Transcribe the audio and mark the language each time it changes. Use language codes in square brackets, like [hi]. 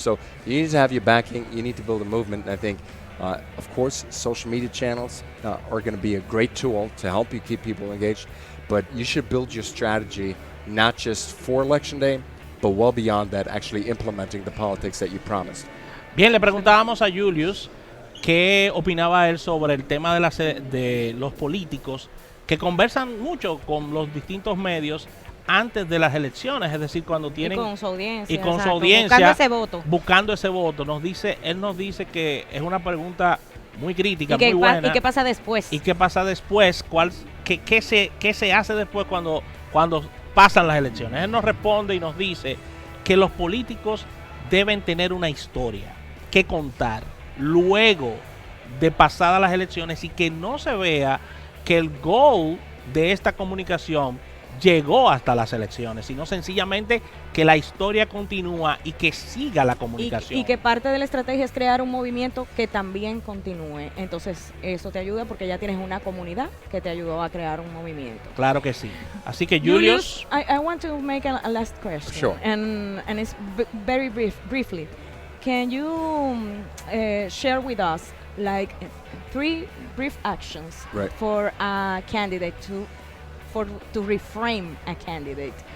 [en] So you need to have your backing. You need to build a movement. And I think, of course, social media channels are going to be a great tool to help you keep people engaged. But you should build your strategy not just for Election Day, but well beyond that, actually implementing the politics that you promised. [es] Bien, le preguntábamos a Julius qué opinaba él sobre el tema de los políticos que conversan mucho con los distintos medios antes de las elecciones, es decir, cuando tienen... Y con su audiencia. Y con exacto, su audiencia. Buscando ese voto. Buscando ese voto. Él nos dice que es una pregunta muy crítica, muy buena. ¿Y qué pasa después? ¿Y qué pasa después? ¿Qué se hace después cuando pasan las elecciones? Él nos responde y nos dice que los políticos deben tener una historia que contar luego de pasadas las elecciones y que no se vea que el goal de esta comunicación llegó hasta las elecciones, sino sencillamente que la historia continúa y que siga la comunicación. Y que parte de la estrategia es crear un movimiento que también continúe. Entonces, eso te ayuda porque ya tienes una comunidad que te ayudó a crear un movimiento. Claro que sí. Así que, Julius, [en] I want to make a last question. Sure. And it's very briefly. Can you share with us like 3 brief actions for a candidate to reframe a candidate